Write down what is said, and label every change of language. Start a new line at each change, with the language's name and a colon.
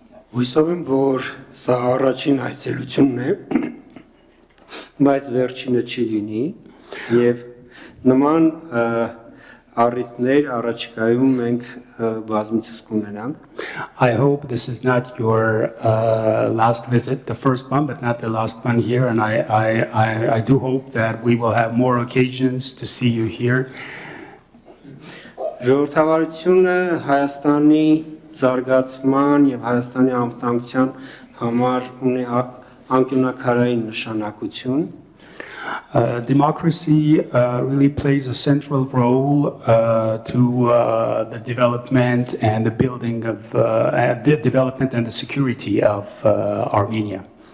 Armenian: Հույսով եմ, որ սա առաջին այցելությունն է, բայց վերջինը չի լինի եւ նման առիթներ առաջիկայում մենք բազմիցս կունենանք.
English: I hope this is not your last visit, the first one, but not the last one here, and I do hope that we will have more occasions to see you here.
Armenian: Ժողովրդավարությունը Հայաստանի զարգացման եւ Հայաստանի անվտանգության համար ունի անկյունաքարային նշանակություն.
English: Democracy really plays a central role to the development and the building of the development and the security of Armenia.